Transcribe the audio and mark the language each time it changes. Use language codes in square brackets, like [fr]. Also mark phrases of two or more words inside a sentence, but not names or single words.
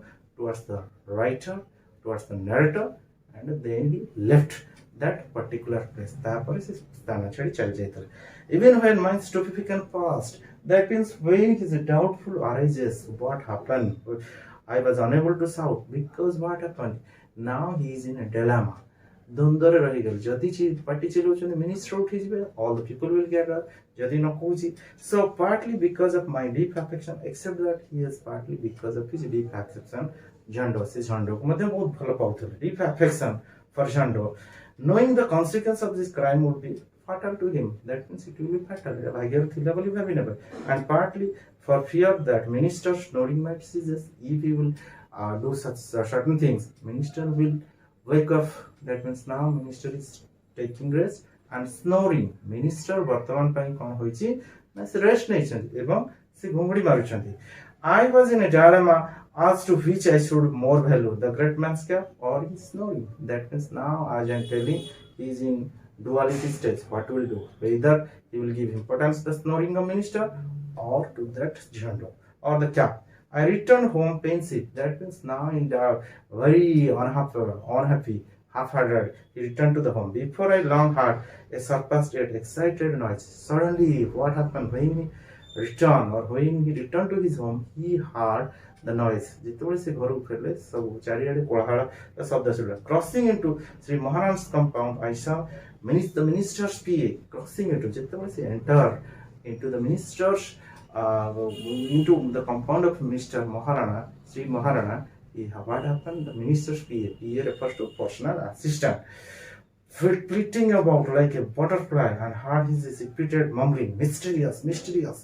[en] Towards the writer, towards the narrator, and then he left that particular place. Even when my stupefaction passed, that means when his doubtful arises, what happened? I was unable to shout because what happened? Now he is in a dilemma. [or] ଦ୍ୱନ୍ଦ୍ୱରେ ରହିଗଲେ. ଯଦି ପାଟି ଚିଲଉଛନ୍ତି ମିନିଷ୍ଟର ଉଠିଯିବେ, [en] all the people will gather. [or] ଯଦି ନ କହୁଛି, [en] so partly because of my deep affection, except that he is partly because of his deep affection, Jhando, [or] ସେ ଝଣ୍ଡକୁ ମଧ୍ୟ ବହୁତ ଭଲ ପାଉଥିଲେ. [en] Deep affection for Jhando, knowing the consequence of this crime would be fatal to him. That means it will be fatal. [or] ଭାଗ୍ୟରେ ଥିଲା ବୋଲି ଭାବି ନେବେ. [en] And partly for fear that minister snoring might cease if he will do such certain things. Minister will wake up. That means now minister is taking rest and snoring. [or] Minister ବର୍ତ୍ତମାନ ପାଇଁ କ'ଣ ହୋଇଛି ନା ସେ ରେଷ୍ଟ ନେଇଛନ୍ତି ଏବଂ ସେ ଘୁଙ୍ଗୁଡ଼ି ମାରୁଛନ୍ତି. [en] I was in a dilemma as to which I should more value, the great man's cap or his snoring. That means now, as I am telling, he is in duality stage. What will do? Whether he will give importance to the snoring of minister or to that Jhando or the cap. I returned home pensive. That means now in the very unhappy, half-hearted, he returned to the home. Before I long heard a surpassed yet excited noise. Suddenly, what happened? When he return, or when he returned to his home, he heard the noise. [or] ଯେତେବେଳେ ସେ ଘରକୁ ଫେରିଲେ ସବୁ ଚାରିଆଡ଼େ କୋଳାହଳ ଶବ୍ଦ ଶୁଣିଲା. [en] Crossing into Sri Maharana's compound, I saw the minister's PA crossing into. [or] ଯେତେବେଳେ ସେ [en] enter into the minister's into the compound of Mr. Maharana, Sri Maharana, what happened? The minister's PA. PA refers to personal assistant. Flitting about like a butterfly and heard his repeated mumbling, mysterious, mysterious.